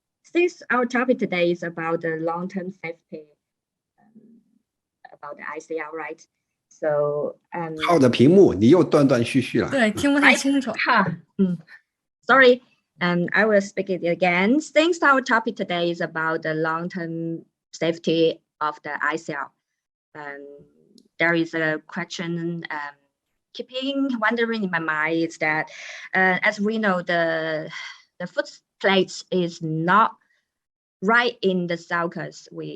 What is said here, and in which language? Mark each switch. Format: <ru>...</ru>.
<en>Since our topic today is about the long-term safety, about the ICL, right? So</en> <zh>靠着屏幕，你又断断续续了。对，听不太清楚。</zh> <en>Sorry, I will speak it again. Since our topic today is about the long-term safety of the ICL, there is a question keeping wondering in my mind is that, as we know, the foot plates is not right in the sulcus.</en>